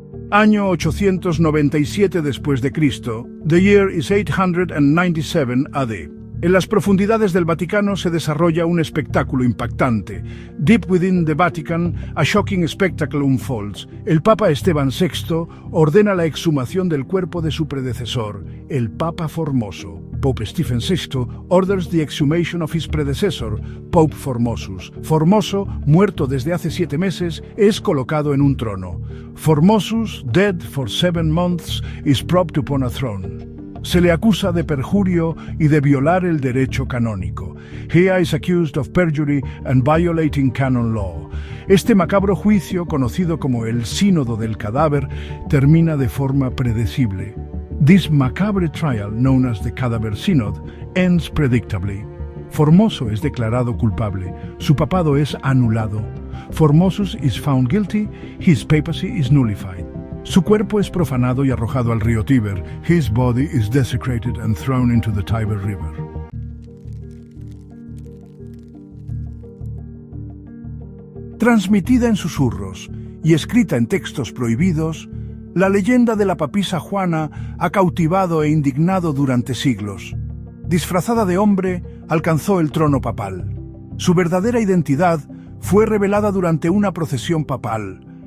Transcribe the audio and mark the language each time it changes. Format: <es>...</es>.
<es>Año 897 después de Cristo,</es> <en>the year is 897 AD.</en> <es>En las profundidades del Vaticano se desarrolla un espectáculo impactante.</es> <en>Deep within the Vatican, a shocking spectacle unfolds.</en> <es>El Papa Esteban VI ordena la exhumación del cuerpo de su predecesor, el Papa Formoso.</es> <en>Pope Stephen VI orders the exhumation of his predecessor, Pope Formosus.</en> <es>Formoso, muerto desde hace 7 meses, es colocado en un trono.</es> <en>Formosus, dead for 7 months, is propped upon a throne.</en> <es>Se le acusa de perjurio y de violar el derecho canónico.</es> <en>He is accused of perjury and violating canon law.</en> <es>Este macabro juicio, conocido como el Sínodo del Cadáver, termina de forma predecible.</es> <en>This macabre trial, known as the Cadaver Synod, ends predictably.</en> <es>Formoso es declarado culpable. Su papado es anulado.</es> <en>Formosus is found guilty. His papacy is nullified.</en> <es>Su cuerpo es profanado y arrojado al río Tíber.</es> <en>His body is desecrated and thrown into the Tiber River.</en> <es>Transmitida en susurros y escrita en textos prohibidos, la leyenda de la papisa Juana ha cautivado e indignado durante siglos. Disfrazada de hombre, alcanzó el trono papal. Su verdadera identidad fue revelada durante una procesión papal.</es>